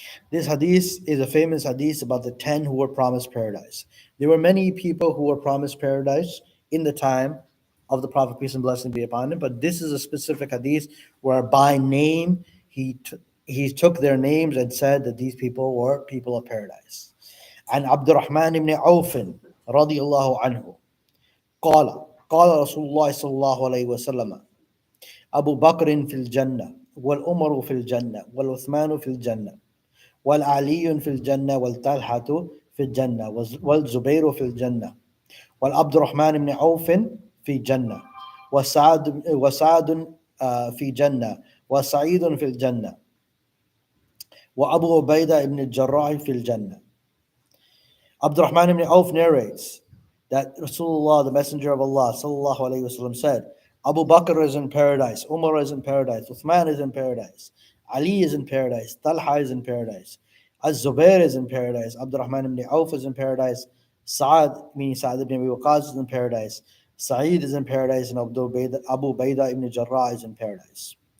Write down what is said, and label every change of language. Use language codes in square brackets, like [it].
[en] This hadith is a famous hadith about the 10 who were promised paradise. There were many people who were promised paradise in the time of the Prophet, peace and blessing be upon him, but this is a specific hadith where by name he took their names and said that these people were people of paradise. [ar] And Abdurrahman ibn Auf radiallahu anhu قال قال رسول الله صلى الله عليه وسلم أبو بكر في الجنة والعمر في الجنة والعثمان في الجنة والعلي في الجنة والطلحة في الجنة والزبير في الجنة والعبد الرحمن بن عوف في الجنة وسعد في جنة وسعيد في الجنة وأبو عبيدة بن الجراح في الجنة. [en] Abdurrahman ibn Auf narrates that Rasulullah, the Messenger of Allah, sallallahu alaihi wasallam, said, Abu Bakr is in paradise, Umar is in paradise, Uthman is in paradise, Ali is in paradise, Talha is in paradise, Az-Zubair is in paradise, Abdurrahman ibn Auf is in paradise, Sa'ad, meaning Sa'ad ibn Abi Waqqas, is in paradise, Sa'id is in paradise, and Abu Bayda ibn Jarrah is in paradise.